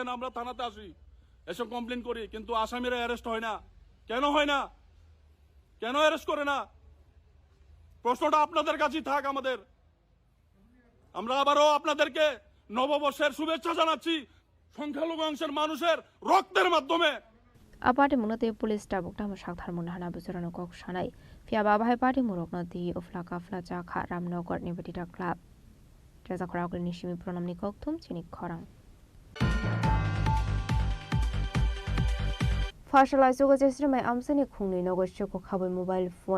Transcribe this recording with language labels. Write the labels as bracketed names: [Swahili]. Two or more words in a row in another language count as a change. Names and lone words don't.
[Bangla] আমরা থানাতে আসি, এসব কমপ্লেন করি, কিন্তু আসামিরা অ্যারেস্ট হয় না। কেন হয় না? কেন অ্যারেস্ট করে না? প্রশ্নটা আপনাদের কাছেই থাক আমাদের। আমরা আবারও আপনাদেরকে নববর্ষের শুভেচ্ছা জানাচ্ছি সংখ্যালঘু অংশের মানুষের রক্তের মাধ্যমে। [Kok Borok] Aparte munate pulis tabuk dam shakthar munhana buzurano kok shanai. Fia babai party murokno di ufla kafla ja kha Ramnagar Nibetita Club. Jaza korakul nishimi pronamni koktum chini khorang. Fashalai soga jesri mai amsani khungni nogo shoko khabai [English] mobile phone.